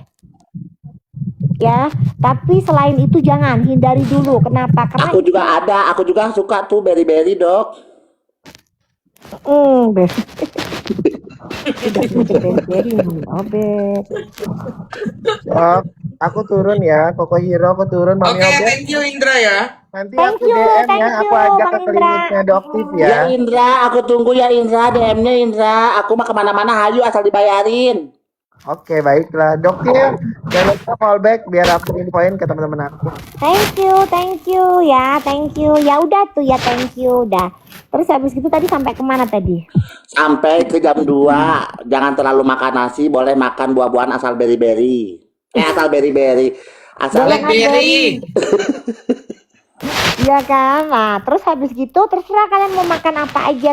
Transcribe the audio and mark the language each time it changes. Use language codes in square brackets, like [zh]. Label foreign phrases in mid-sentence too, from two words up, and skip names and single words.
[id] Ya, tapi selain itu jangan, hindari dulu. Kenapa? Karena Aku juga suka tuh berry-berry dok. berry Obet. Dok, aku turun ya, Koko Hero aku turun, Mami Oke, Obet. [en] thank you [id] Indra ya. Nanti aku DM ya, aku ajak ke kliniknya Doktif Ya ya. Indra, aku tunggu ya Indra, DM-nya Indra. Aku mah kemana-mana hayu asal dibayarin. Oke, baiklah. Doktif, jangan lupa callback biar aku infoin ke teman-teman aku. [en] Thank you ya, thank you. [id] Ya udah tuh ya, [en] thank you udah. [id] Terus habis itu tadi sampai kemana tadi? Sampai ke jam 2. Jangan terlalu makan nasi, boleh makan buah-buahan asal berry-berry. Asal berry-berry. Asal Blackberry. Iya kan? Nah, terus habis gitu terserah kalian mau makan apa aja.